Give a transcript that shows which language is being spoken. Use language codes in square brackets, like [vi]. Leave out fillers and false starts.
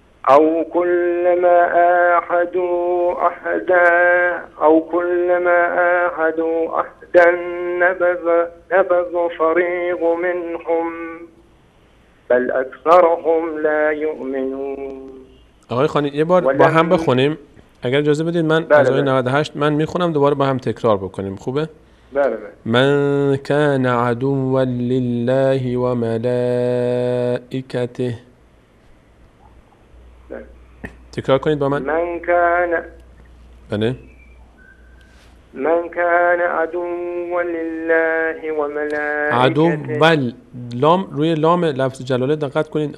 [ar] أو كلما آحدوا أحدا نبذ فريق منهم بل أكثرهم لا يؤمنون. [fa] آقای خانی یه بار با هم بخونیم اگر اجازه بدید. من از آیه 98 من میخونم دوباره با هم تکرار بکنیم. خوبه؟ بله. [ar] من كان عدوا لله وملائكته. [fa] تکرار کنید با من. [ar] من كان عدوا لله وملائكته. [fa] عدو لام روی لام لفظ جلاله دقت کنید.